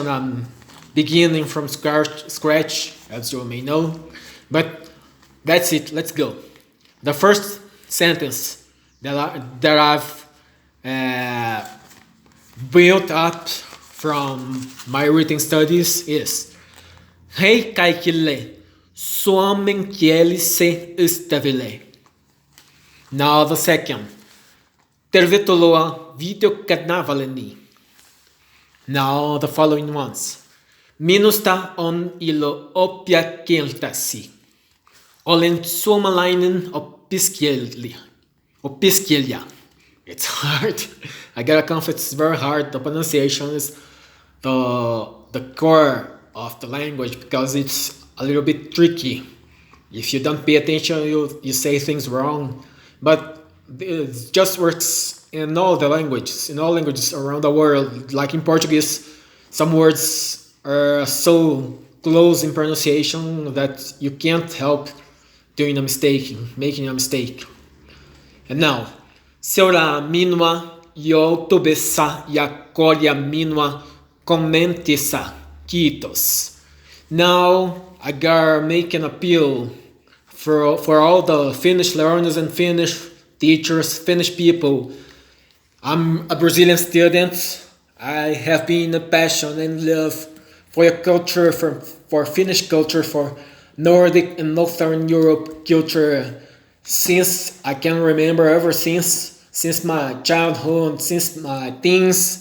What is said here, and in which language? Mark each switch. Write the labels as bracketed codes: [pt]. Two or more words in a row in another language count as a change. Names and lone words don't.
[en] I'm beginning from scratch, as you may know. But that's it. Let's go. The first sentence that I've built up from my reading studies is [fi] Hei kaikille suomenkielise ystäville. [en] Now the second. [fi] Tervetuloa videokanavalleni. [en] Now the following ones. [fi] Minusta on ilo oppia kieltäsi. Olen suomalainen opiskelija. [en] It's hard. I gotta confess, it's very hard. The pronunciation is the core of the language because it's a little bit tricky. If you don't pay attention, you say things wrong. But it just works in all the languages, in all languages around the world. Like in Portuguese, some words are so close in pronunciation that you can't help doing a mistake, making a mistake. And now, [fi] seura minua YouTubessa ja korjaa minua kommentissa. Kiitos. [en] Now I gotta make an appeal for all the Finnish learners and Finnish teachers, Finnish people. I'm a Brazilian student. I have been a passion and love for your culture, for Finnish culture, for Nordic and Northern Europe culture since I can remember, ever since my childhood, since my teens.